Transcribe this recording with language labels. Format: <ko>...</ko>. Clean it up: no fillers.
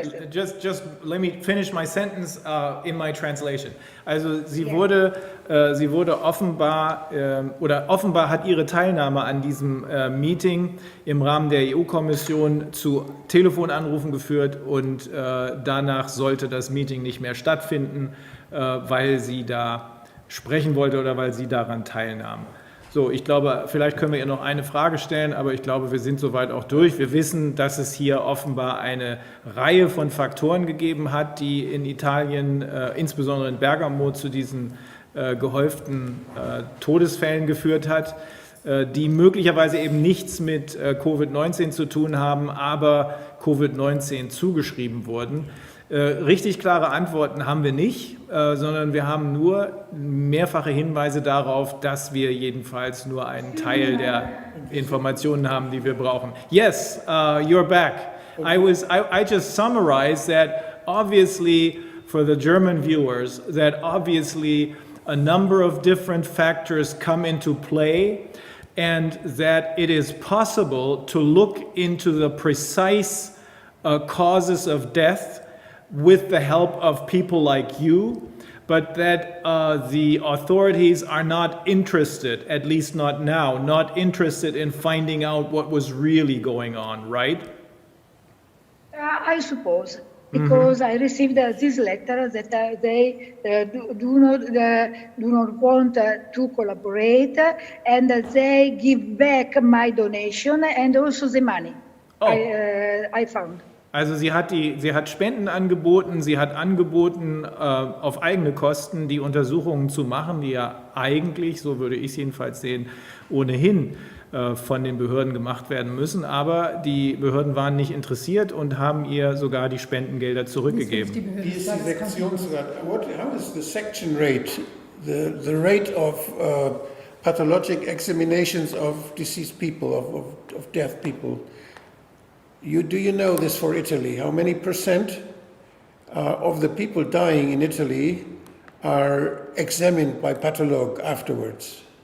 <en>Just let me finish my sentence in my translation.</en> <de>Also sie wurde offenbar offenbar hat ihre Teilnahme an diesem Meeting im Rahmen der EU-Kommission zu Telefonanrufen geführt, und danach sollte das Meeting nicht mehr stattfinden, weil sie da sprechen wollte oder weil sie daran teilnahm. So, ich glaube, vielleicht können wir ihr noch eine Frage stellen, aber ich glaube, wir sind soweit auch durch. Wir wissen, dass es hier offenbar eine Reihe von Faktoren gegeben hat, die in Italien, insbesondere in Bergamo, zu diesen gehäuften Todesfällen geführt hat, die möglicherweise eben nichts mit Covid-19 zu tun haben, aber Covid-19 zugeschrieben wurden. Richtig klare Antworten haben wir nicht, sondern wir haben nur mehrfache Hinweise darauf, dass wir jedenfalls nur einen Teil der Informationen haben, die wir brauchen.</de> <en>Yes, you're back. I just summarized that obviously for the German viewers, that obviously a number of different factors come into play, and that it is possible to look into the precise causes of death with the help of people like you, but that the authorities are not interested, at least not now, not interested in finding out what was really going on, right? I suppose, because I received this letter that they do not want to collaborate, and they give back my donation and also the money. I found.</en> <de>Also sie hat Spenden angeboten, sie hat angeboten, auf eigene Kosten die Untersuchungen zu machen, die ja eigentlich, so würde ich es jedenfalls sehen, ohnehin von den Behörden gemacht werden müssen. Aber die Behörden waren nicht interessiert und haben ihr sogar die Spendengelder zurückgegeben. Wie ist die Sektionsrate?</de> <en>How is the section rate, the rate of pathologic examinations of deceased people, of deaf people? Do you know this for Italy? How many percent of the people dying in Italy are examined by pathologue afterwards?</en>